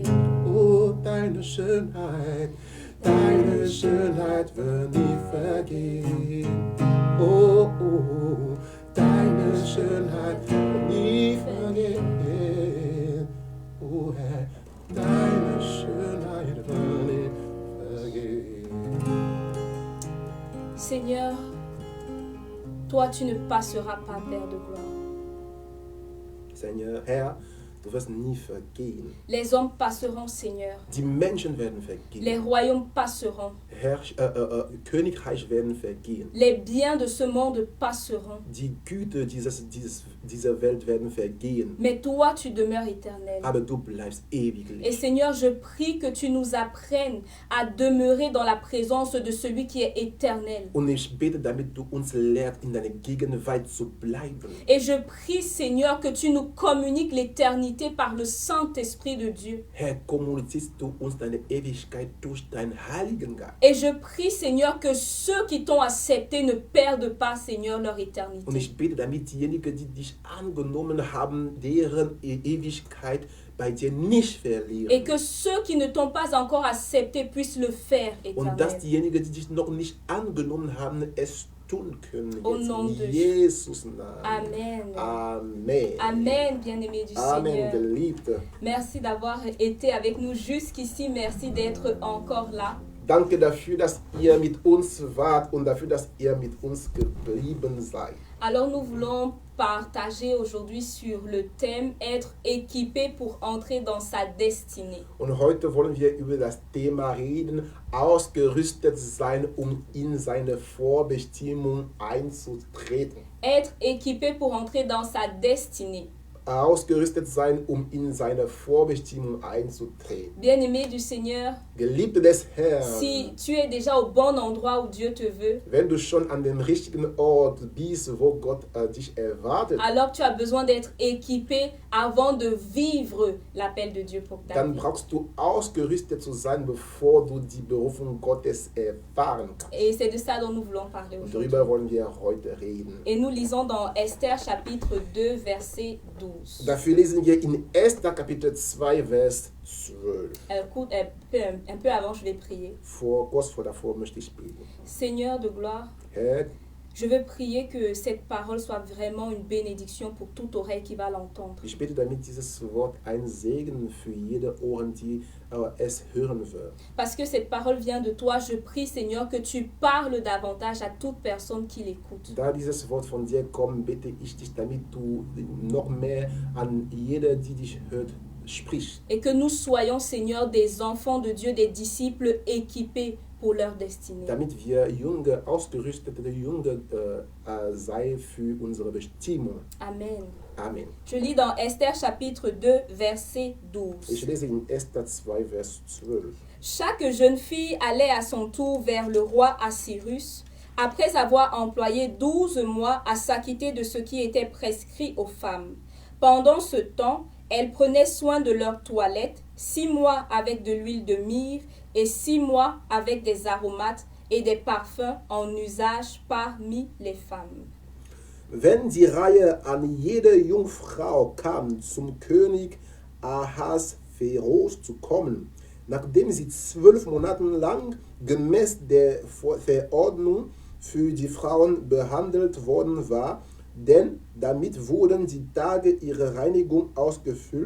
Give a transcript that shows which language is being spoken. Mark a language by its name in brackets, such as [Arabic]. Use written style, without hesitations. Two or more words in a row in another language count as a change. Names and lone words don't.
[German] Oh, deine Schönheit wird nie vergehen. Oh, oh, deine Schönheit wird nie vergehen. Oh Herr, deine Schönheit wird nie vergehen. [French] Seigneur, toi tu ne passeras pas, Père de gloire. Seigneur, [German] Herr, du wirst nie vergehen. [French] Les hommes passeront, Seigneur. [German] Die Menschen werden vergehen. [French] Les royaumes passeront. [German] Königreich werden vergehen. [French] Les biens de ce monde passeront. [German] Die Güter dieser Welt werden vergehen. [French] Mais toi, tu demeures éternel. [German] Aber du bleibst [French] Et [German] ewiglich. [French] Seigneur, je prie que tu nous apprennes à demeurer dans la présence de celui qui est éternel. [German] Und ich bete, damit du uns lehrst, in deiner Gegenwart zu bleiben. [French] Et je prie, Seigneur, que tu nous communiques l'éternité par le Saint-Esprit de Dieu. [German] Herr, kommunizierst du uns deine Ewigkeit durch deinen Heiligen Geist. [French] Et je prie, Seigneur, que ceux qui t'ont accepté ne perdent pas, Seigneur, leur [German] Und [French] éternité. [German] ich bete, damit diejenigen, die dich angenommen haben, deren Ewigkeit bei dir nicht verlieren. [French] Et que ceux qui ne t'ont pas encore accepté puissent le faire, [German] Und dass [French] éternel. [German] diejenigen, die dich noch nicht angenommen haben, es tun können. [French] Au [German] Jetzt [French] nom [German] in [French] de [German] Jesus Namen. [French] Amen. [German] Amen. [French] Amen, bien-aimé du [German] Amen, [French] Seigneur. [German] Geliebte. [French] Merci d'avoir été avec nous jusqu'ici. Merci d'être encore là. [German] Danke dafür, dass ihr mit uns wart und dafür, dass ihr mit uns geblieben seid. [French] Alors nous voulons partager aujourd'hui sur le thème être équipé pour entrer dans sa destinée. [German] Und heute wollen wir über das Thema reden, ausgerüstet sein, um in seine Vorbestimmung einzutreten. [French] Être équipé pour entrer dans sa destinée. [German] Ausgerüstet sein, um in seine Vorbestimmung einzutreten. [French] Bien-aimé du Seigneur, [German] Geliebte des Herrn, [French] si tu es déjà au bon endroit où Dieu te veut, [German] wenn du schon an dem richtigen Ort bist, wo Gott dich erwartet, [French] alors tu as besoin d'être équipé avant de vivre l'appel de Dieu pour ta [German] dann [French] vie. [German] brauchst du ausgerüstet zu sein, bevor du die Berufung Gottes erfahren kannst. [French] Et c'est de ça dont nous voulons parler [German] Und [French] aujourd'hui. [German] darüber wollen wir heute reden. [French] Et nous lisons dans Esther chapitre 2 verset 12. [German] Dafür lesen wir in 1. Kapitel 2, Vers 12. [French] Un peu avant, je vais prier. [German] Kurz davor möchte ich beten. [French] Seigneur de gloire, [German] Herr, [French] je veux prier que cette parole soit vraiment une bénédiction pour toute oreille qui va l'entendre. [German] ich bete, damit dieses Wort ein Segen für jede Ohren, die es hören wird. [French] Parce que cette parole vient de toi, je prie Seigneur que tu parles davantage à toute personne qui l'écoute. [German] Da dieses Wort von dir kommt, bitte ich dich, damit du noch mehr an jeder, die dich hört, sprichst. [French] Et que nous soyons, Seigneur, des enfants de Dieu, des disciples équipés pour leur destinée. [German] Damit wir junge, ausgerüstete Junge sein für unsere Bestimmung. [French] Amen. [German] Amen. [French] Je lis dans Esther chapitre 2, verset 12. [German] Ich lese in 1. 2, Vers 12. [French] Chaque jeune fille allait à son tour vers le roi Assyrus, après avoir employé 12 mois à s'acquitter de ce qui était prescrit aux femmes. Pendant ce temps, elles prenaient soin de leur toilette, 6 mois avec de l'huile de myrrhe et 6 mois avec des aromates et des parfums en usage parmi les femmes. [German] Wenn die Reihe an jede Jungfrau kam, zum König Ahasveros zu kommen, nachdem sie 12 Monate lang gemäß der Verordnung für die Frauen behandelt worden war, denn damit wurden die Tage ihrer Reinigung ausgefüllt.